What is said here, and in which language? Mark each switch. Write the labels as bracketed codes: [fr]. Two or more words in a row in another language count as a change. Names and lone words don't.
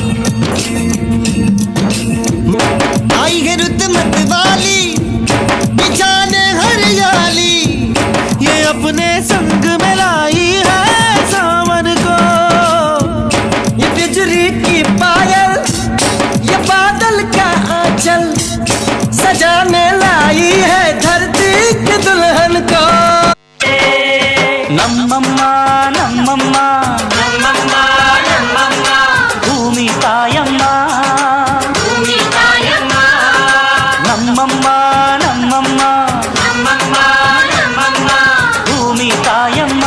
[hi] आई है रुत मत वाली बिछाने हरियाली, ये अपने संग में लाई है सावन को। ये बिजली की पायल, ये बादल का आंचल, सजाने लाई है धरती की दुल्हन को। [kn] ನಮ್ಮಮ್ಮ ನಮ್ಮಮ್ಮ ನಮ್ಮಮ್ಮ ನಮ್ಮಮ್ಮ ಭೂಮಿ ತಾಯಮ್ಮ, ಭೂಮಿ ತಾಯಮ್ಮ ನಮ್ಮಮ್ಮ ನಮ್ಮಮ್ಮ ನಮ್ಮಮ್ಮ ನಮ್ಮಮ್ಮ ಭೂಮಿ ತಾಯಮ್ಮ.